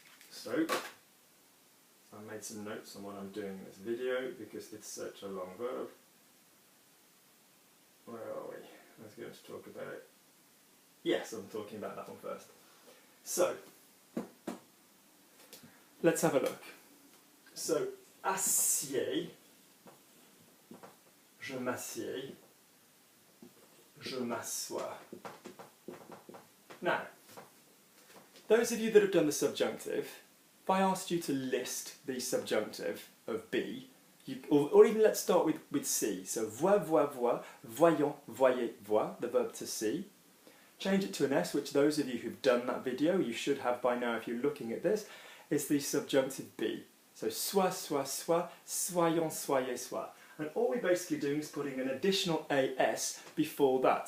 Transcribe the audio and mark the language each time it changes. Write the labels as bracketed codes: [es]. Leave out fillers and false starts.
[en] So I made some notes on what I'm doing in this video because it's such a long verb. Where are we? I was going to talk about it. Yes, I'm talking about that one first. So, let's have a look. [fr] So, assieds, je m'assieds, je m'assois. [en] Now, those of you that have done the subjunctive, if I asked you to list the subjunctive of be, or even let's start with see. [fr] So vois, vois, vois, voyons, voyez, voir, [en] the verb to see. Change it to an S, which those of you who've done that video, you should have by now if you're looking at this, is the subjunctive be. [fr] So soit, soit, soit, soyons, soyez, soit. [en] And all we're basically doing is putting an additional AS before that.